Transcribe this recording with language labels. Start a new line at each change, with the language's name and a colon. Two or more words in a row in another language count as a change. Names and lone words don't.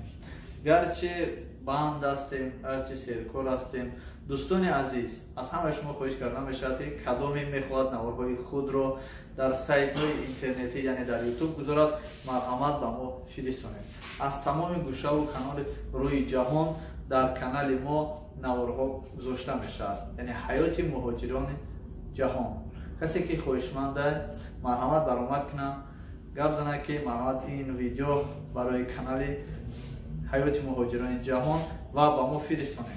Persian: گرچه بند هستیم، گرچه سرکار هستیم، دوستان عزیز از همه شما خواهش کردم میشد که کدامی میخواد نوارهای خود رو در سایت های اینترنتی یعنی در یوتیوب گذارد مرحمت به ما فرستانید. از تمام گوشه و کانال روی جهان
Tajik: дар канали мо наворҳо гузошта мешавад, яъне ҳаёти муҳоҷирони ҷаҳон. касе ки хоҳишманда марҳамат баромад кунам, гап зана ки марҳамат ин видео барои канали ҳаёти муҳоҷирони ҷаҳон ва ба мо фиристонем.